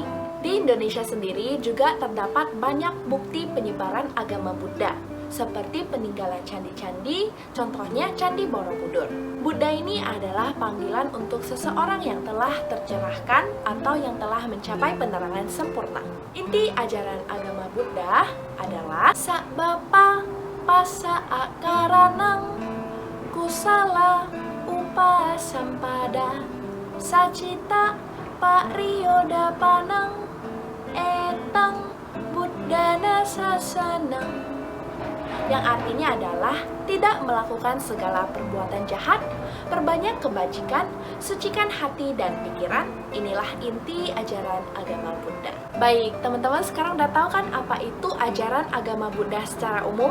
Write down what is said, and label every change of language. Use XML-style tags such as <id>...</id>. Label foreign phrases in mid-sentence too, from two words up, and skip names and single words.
<id>Di Indonesia sendiri juga terdapat banyak bukti penyebaran agama Buddha, seperti peninggalan candi-candi, contohnya Candi Borobudur. Buddha ini adalah panggilan untuk seseorang yang telah tercerahkan atau yang telah mencapai penerangan sempurna. Inti ajaran agama Buddha adalah</id> <pi>Sabbapa passa akaranang kusala upasampada sacita pariyodapanang etang buddhana sasanang,</pi> <id>yang artinya adalah tidak melakukan segala perbuatan jahat, perbanyak kebajikan, sucikan hati dan pikiran. Inilah inti ajaran agama Buddha. Baik, teman-teman sekarang udah tahu kan apa itu ajaran agama Buddha secara umum?</id>